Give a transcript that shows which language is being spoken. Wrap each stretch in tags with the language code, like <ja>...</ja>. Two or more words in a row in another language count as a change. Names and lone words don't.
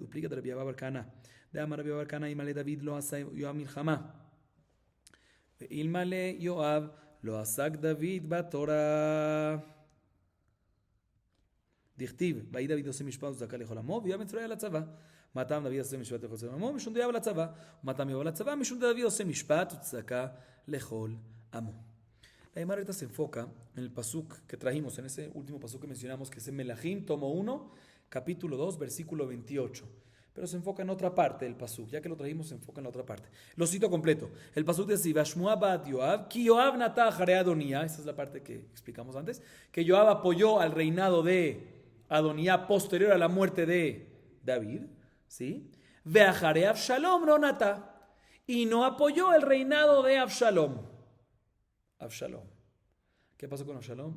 <he>ופליגת רבי אבא בר כהנא, דאמר רבי אבא בר כהנא, אלמלא דוד לא עשה יואב מלחמה, ואלמלא יואב לא עסק דוד בתורה. דכתיב, ויהי דוד עושה משפט וצדקה לכל עמו, ויואב מצווה על הצבא. מה טעם דוד עושה משפט לכל עמו? משום דיאב על הצבא. ומה טעם יואב על הצבא? משום דוד עושה משפט וצדקה לכל עמו.</he> <es>La Gemara ahorita se enfoca en el pasuk que trajimos, en ese último pasuk que mencionamos, que es en Melahim, tomo 1, capítulo 2, versículo 28. Pero se enfoca en otra parte del pasuk, ya que lo trajimos, se enfoca en la otra parte. Lo cito completo. El pasuk dice:</es> <he>והשמועה באה יואב כי יואב נטה אחרי אדוניה.</he> <es>Esa es la parte que explicamos antes. Que Yoab apoyó al reinado de Adonía posterior a la muerte de David, ¿sí?</es> <he>ואחרי אבשלום לא נטה.</he> <es>Y no apoyó el reinado de Absalom. Absalom. ¿Qué pasó con Absalom?</es>